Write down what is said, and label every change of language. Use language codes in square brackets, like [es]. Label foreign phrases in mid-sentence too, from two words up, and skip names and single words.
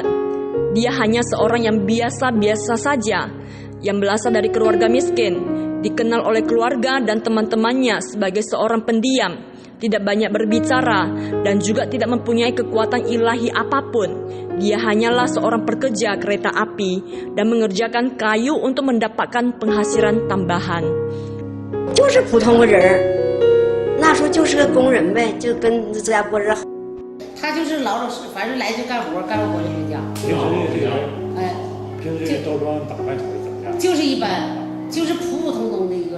[id] Dia hanya seorang yang biasa-biasa saja, yang berasal dari keluarga miskin, dikenal oleh keluarga dan teman-temannya sebagai seorang pendiam, tidak banyak berbicara, dan juga tidak mempunyai kekuatan ilahi apapun. Dia hanyalah seorang pekerja kereta api dan mengerjakan kayu untuk mendapatkan penghasilan tambahan. [zh] 就是普通个人儿，那时候就是个工人呗，就跟自家过日子。他就是老老实，反正来就干活，干完活就回家。平时这个，哎，平时这个着装打扮成怎么样？就是一般，就是普普通通的一个人，